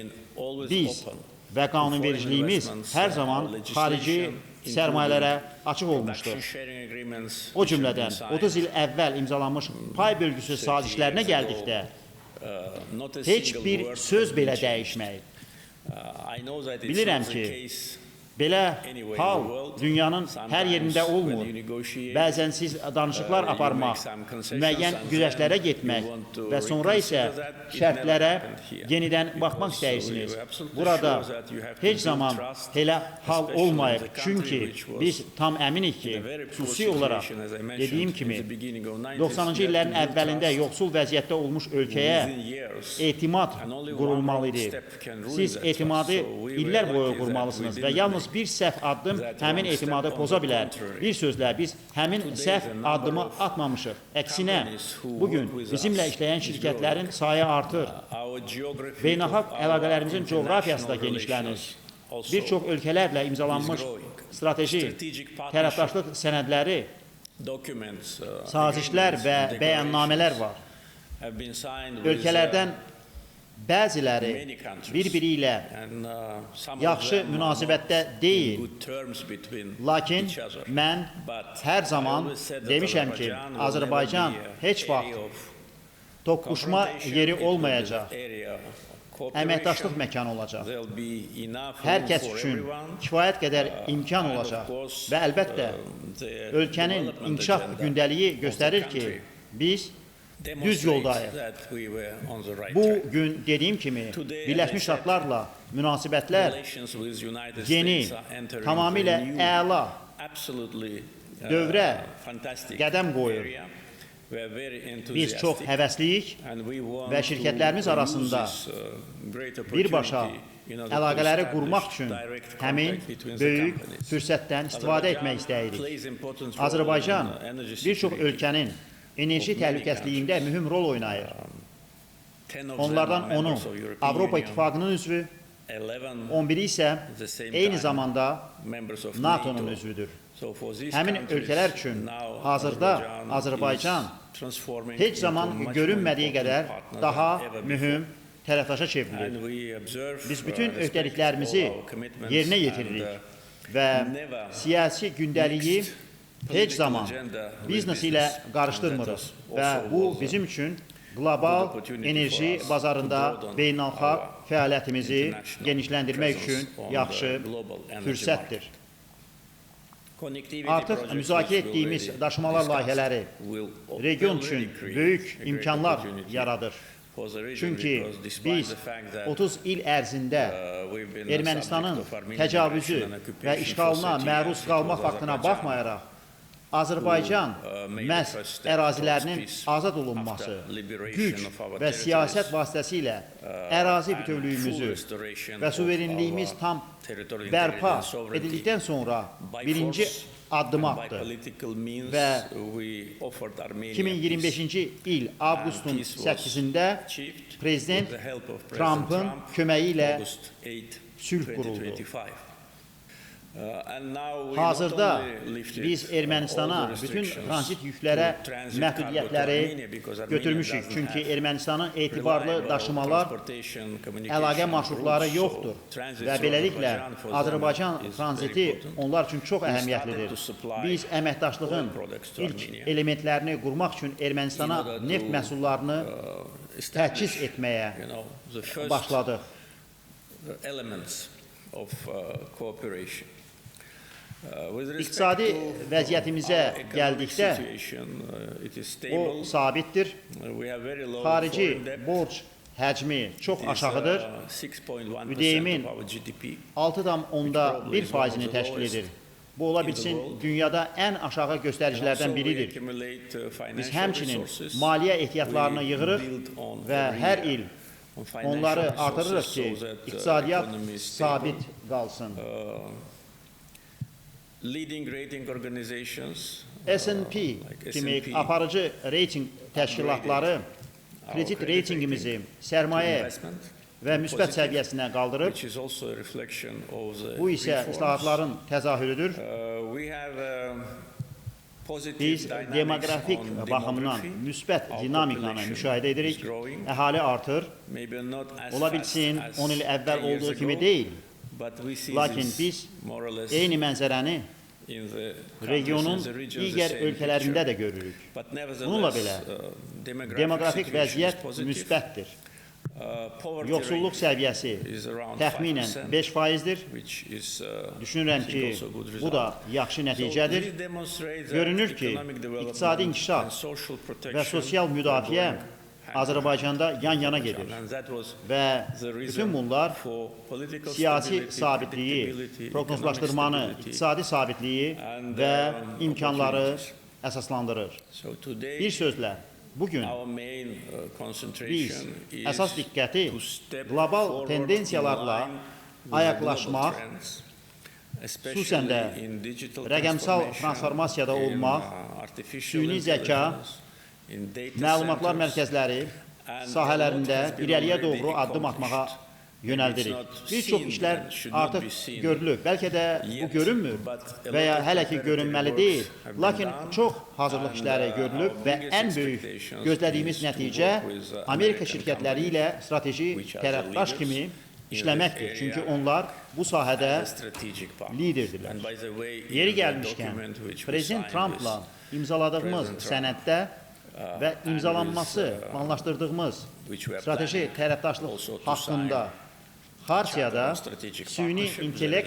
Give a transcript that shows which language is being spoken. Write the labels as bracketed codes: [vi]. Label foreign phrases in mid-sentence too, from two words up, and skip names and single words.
[az] Biz və qanunvericiliyimiz hər zaman xarici sərmayələrə açıq olmuşdur. O cümlədən 30 il əvvəl imzalanmış pay bölgüsü sazişlərinə gəldikdə heç bir söz belə dəyişməyib. [en] I know that it's [az] Bilirəm [en] not the [az] ki, [en] case [az] belə [en] anyway in [az] hal [en] the world. [az] dünyanın hər yerində [en] Sometimes [az] olmur. [en] when you negotiate, [az] Bəzən siz danışıqlar [en] you [az] aparmaq, [en] make some concessions [az] müəyyən [en] and [az] güzəştlərə [en] then [az] getmək [en] you want to [az] və sonra isə [en] reconsider that. It [az] şərtlərə [en] never happened here. [az] yenidən baxmaq [en] Because [az] istəyirsiniz. [en] we were absolutely [az] Burada [en] sure that you have to [az] heç [en] build [az] zaman [en] trust, [az] elə hal [en] especially [az] olmayıb. [en] in the country [az] Çünki [en] which was [az] biz tam əminik ki, [en] in a very poor [az] xüsusi olaraq [en] situation, as I mentioned, [az] dediyim [en] in [az] kimi [en] the beginning of 90s, [az] 90-cı [en] you had [az] illərin [en] to build [az] əvvəlində [en] trust [az] yoxsul vəziyyətdə olmuş ölkəyə [en] within years. [az] etimad [en] And only one [az] qurulmalı [en] wrong [az] idi. [en] step can ruin [az] Siz [en] that [az] etimadı [en] trust. So we were [az] illər boyu [en] lucky that [az] qurmalısınız [en] we [az] və [en] didn't [az] yalnız [en] make [az] bir səhv addım [en] that [az] həmin [en] wrong [az] etimadı [en] step. [az] poza [en] On the [az] bilər. [en] contrary. [az] Bir sözlə biz həmin [en] Today [az] səhv [en] the number [az] addımı [en] of [az] atmamışıq. Əksinə, [en] companies who [az] bugün [en] work with [az] bizimlə [en] us [az] işləyən [en] is [az] şirkətlərin sayı artır. [en] Our geography [az] Beynəlxalq [en] of our [az] əlaqələrimizin coğrafiyası da [en] international [az] genişlənir. [en] relations also [az] Bir çox ölkələrlə imzalanmış [en] is growing. [az] strateji [en] Strategic partnership [az] tərəfdaşlıq sənədləri, [en] documents, [az] sazişlər [en] agreements, [az] və [en] declarations [az] bəyannamələr var. [en] have been signed with, [az] Ölkələrdən bəziləri [en] many countries. [az] bir-biri ilə [en] And, some of [az] yaxşı [en] them are [az] münasibətdə [en] not [az] deyil. [en] in good terms between [az] Lakin [en] each other. [az] mən [en] But [az] hər [en] I [az] zaman [en] always said that [az] demişəm ki, [en] Azerbaijan will [az] Azərbaycan [en] never be a [az] heç vaxt [en] area of [az] toqquşma [en] confrontation. [az] yeri [en] It will be [az] olmayacaq, [en] the area of cooperation. [az] əməkdaşlıq məkanı olacaq. [en] There'll be enough [az] Hər [en] room [az] kəs [en] for [az] üçün [en] everyone. [az] kifayət qədər imkan [en] And of [az] olacaq [en] course, [az] və əlbəttə [en] the [az] ölkənin [en] development [az] inkişaf [en] agenda [az] gündəliyi [en] of the [az] göstərir ki, [en] country [az] biz düz [en] demonstrates [az] yoldayıq. [en] that we were on the right [az] Bu [en] track. [az] gün dediyim kimi [en] Today, [az] Birləşmiş [en] as I said, [az] Ştatlarla münasibətlər [en] Relations with United [az] yeni, [en] States are entering [az] tamamilə [en] a new, [az] əla [en] absolutely, [az] dövrə [en] fantastic [az] qədəm qoyur. [en] area. We are very [az] Biz çox [en] enthusiastic [az] həvəsliyik [en] and we want [az] və şirkətlərimiz [en] to use [az] arasında [en] this, great [az] birbaşa [en] opportunity in order to [az] əlaqələri [en] establish [az] qurmaq üçün [en] direct [az] həmin [en] contact between the [az] böyük [en] companies. [az] fürsətdən istifadə etmək istəyirik. [en] Plays important role [az] Azərbaycan [en] in energy [az] bir çox [en] security. [az] ölkənin enerji təhlükəsizliyində mühüm rol oynayır. [en] 10 of them [az] Onlardan [en] are members [az] 10-u [en] of European [az] Avropa [en] Union, [az] İttifaqının üzvü, [en] 11 [az] 11-i isə [en] at the same [az] eyni [en] time [az] zamanda [en] members of [az] NATO-nun [en] NATO. [az] üzvüdür. [en] So for these [az] Həmin [en] countries, [az] ölkələr üçün [en] now [az] hazırda Azərbaycan [en] is transforming [az] heç [en] into [az] zaman [en] much more [az] görünmədiyi [en] important [az] qədər [en] partner [az] daha [en] than ever [az] mühüm [en] before. [az] tərəfdaşa çevrilir. [en] And we observe, [az] Biz bütün [en] respect [az] öhdəliklərimizi [en] all our commitments [az] yerinə [en] and, [az] yetiririk və [en] never [az] siyasi gündəliyi [en] mixed [az] heç [en] political [az] zaman [en] agenda with [az] biznes ilə [en] business. [az] qarışdırmırıq [en] And that [az] və [en] also [az] bu [en] was, [az] bizim üçün qlobal [en] opportunity [az] enerji [en] for us [az] bazarında [en] to broaden [az] beynəlxalq [en] our [az] fəaliyyətimizi [en] international [az] genişləndirmək [en] presence [az] üçün [en] on [az] yaxşı [en] the global energy [az] fürsətdir. [en] Connectivity [az] Artıq [en] projects [az] müzakirə [en] which we [az] etdiyimiz [en] already [az] daşımalar [en] discussed [az] layihələri [en] will [az] region [en] already [az] üçün [en] create [az] böyük [en] a great [az] imkanlar [en] opportunity [az] yaradır. [en] for the region [az] Çünki [en] because despite [az] biz [en] the fact that, [az] 30 il ərzində [en] we've been the [az] Ermənistanın [en] subject of Armenian [az] təcavüzü [en] aggression and [az] və [en] occupation [az] işğalına [en] for 30 [az] məruz [en] years, it [az] qalma [en] was [az] faktına [en] Azerbaijan [az] baxmayaraq, Azərbaycan [en] made the [az] məhz [en] first step [az] ərazilərinin [en] towards peace [az] azad olunması, [en] after liberation [az] güc [en] of our [az] və siyasət [en] territories, [az] vasitəsilə ərazi [en] and [az] bütövlüyümüzü [en] full restoration [az] və [en] of [az] suverenliyimiz [en] our [az] tam [en] territorial [az] bərpa [en] integrity and sovereignty. [az] edildikdən sonra [en] By [az] birinci [en] force [az] addım [en] and by [az] atdı. [en] political means, [az] Və [en] we offered Armenia [az] 2025-ci il avqustun [en] peace was [az] 8-də [en] achieved [az] Prezident [en] with the help of President [az] Trumpın [en] Trump, [az] köməyi ilə [en] August 8, [az] sülh quruldu. [en] 2025. And now we [az] Hazırda [en] not only lifted [az] biz Ermənistana [en] all the [az] bütün [en] restrictions [az] tranzit yüklərə [en] to transit [az] məhdudiyyətləri [en] cargo to Armenia because Armenia [az] götürmüşük. [en] doesn't [az] Çünki [en] have [az] Ermənistanın etibarlı [en] reliable [az] daşımalar [en] transportation, communication [az] əlaqə marşrutları [en] routes, so [az] yoxdur [en] transit [az] və [en] through [az] beləliklə [en] Azerbaijan for them [az] Azərbaycan [en] is very [az] tranziti [en] important. [az] onlar üçün çox [en] started [az] əhəmiyyətlidir. [en] to supply [az] Biz əməkdaşlığın [en] oil products to [az] ilk [en] Armenia. [az] elementlərini qurmaq üçün Ermənistana [en] In order to, [az] neft məhsullarını [en] establish, [az] təchiz etməyə [en] the first [az] başladıq. [en] elements of cooperation. With respect [az] İqtisadi [en] to [az] vəziyyətimizə [en] our economic [az] gəldikdə [en] situation, it is [az] o [en] stable. [az] sabitdir. [en] We have very low [az] Xarici [en] foreign debt. [az] borc həcmi çox [en] It is, [az] aşağıdır. [en] 6.1% [az] Üdeyimin [en] of our GDP. [az] 6,1%-ni təşkil edir. Bu ola bilsin dünyada ən aşağı göstəricilərdən biridir. Biz həmçinin maliyyə ehtiyatlarını yığırıq və hər il onları artırırıq ki, iqtisadiyyat sabit qalsın. [en] Leading rating organizations S&P like [az] kimi S&P aparıcı reyting təşkilatları kredit reytingimizi sərmayə [en] investment, [az] və müsbət səviyyəsinə qaldırıb. [en] which is also a reflection of the [az] Bu isə [en] reforms. [az] islahatların təzahürüdür. [en] We have positive [az] Biz [en] dynamics [az] demoqrafik [en] on [az] baxımdan [en] demography. [az] müsbət [en] Our [az] dinamikanı [en] population [az] müşahidə edirik. [en] is growing. [az] Əhali artır. [en] Maybe not as [az] Ola [en] fast [az] bilsin [en] as [az] 10 il əvvəl [en] 10 years [az] olduğu kimi [en] ago, [az] deyil. [en] but we see [az] Lakin [en] this [az] biz [en] more or less [az] eyni mənzərəni [en] in the countries [az] regionun [en] and the regions [az] digər [en] the same [az] ölkələrində [en] picture. [az] də görürük. [en] But [az] Bununla [en] nevertheless, [az] belə [en] demographic [az] demoqrafik [en] situation is [az] vəziyyət [en] positive. [az] müsbətdir. [en] Poverty [az] Yoxsulluq [en] rate [az] səviyyəsi [en] is around [az] təxminən [en] 5%, [az] 5%-dir. [en] which is, [az] Düşünürəm [en] I think [az] ki, [en] also good [az] bu da [en] result. [az] yaxşı [en] So [az] nəticədir. [en] this demonstrates that [az] Görünür ki, [en] economic development [az] iqtisadi inkişaf [en] and social protection [az] və sosial müdafiə [en] are going hand in [az] Azərbaycanda yan-yana gedir. [en] hand. And that was [az] Və [en] the [az] bütün [en] reason [az] bunlar [en] for political [az] siyasi [en] stability, [az] sabitliyi, [en] predictability, [az] proqnozlaşdırmanı, [en] economic stability. [az] iqtisadi sabitliyi [en] and, [az] və imkanları [en] opportunities. [az] əsaslandırır. [en] So today, [az] Bir sözlə, bugün [en] our main [az] biz [en] concentration is [az] əsas diqqəti [en] to step [az] qlobal [en] forward [az] tendensiyalarla [en] in line with the [az] ayaqlaşmaq, [en] global trends, [az] xüsusən də [en] especially in digital [az] rəqəmsal [en] transformation, [az] transformasiyada [en] in, [az] olmaq, [en] artificial [az] süni zəka, [en] intelligence, in data [az] məlumatlar [en] centers, [az] mərkəzləri [en] and [az] sahələrində [en] a lot has been [az] irəliyə [en] already [az] doğru addım atmağa [en] accomplished. [az] yönəldirik. [en] It's not [az] Bir çox [en] seen [az] işlər [en] and should not [az] artıq [en] be seen [az] görülüb. Bəlkə də bu [en] yet, [az] görünmür [en] but a [az] və ya [en] lot of [az] hələ ki [en] preparative [az] görünməli [en] works [az] deyil. [en] have been [az] Lakin [en] done, [az] çox hazırlıq [en] and, [az] işləri görülüb [en] our [az] və [en] biggest [az] ən böyük [en] expectations [az] gözlədiyimiz [en] is to [az] nəticə [en] work with, [az] Amerika [en] American [az] şirkətləri ilə strateji [en] which are the [az] tərəfdaş [en] leaders [az] kimi [en] in this [az] işləməkdir. [en] area [az] Çünki onlar bu sahədə [en] as a strategic partner. [az] liderdirlər. [en] And by the way, in [az] Yeri [en] the [az] gəlmişkən, [en] document which we [az] Prezident [en] signed [az] Trumpla [en] with [az] imzaladığımız [en] President Trump, [az] sənəddə və imzalanması, [en] and with, [az] planlaşdırdığımız [en] which we are [az] strateji [en] planning [az] tərəfdaşlıq [en] also to [az] haqqında [en] sign [az] Xartiyada [en] Charter on Strategic [az] süni [en] Partnership [az] intellekt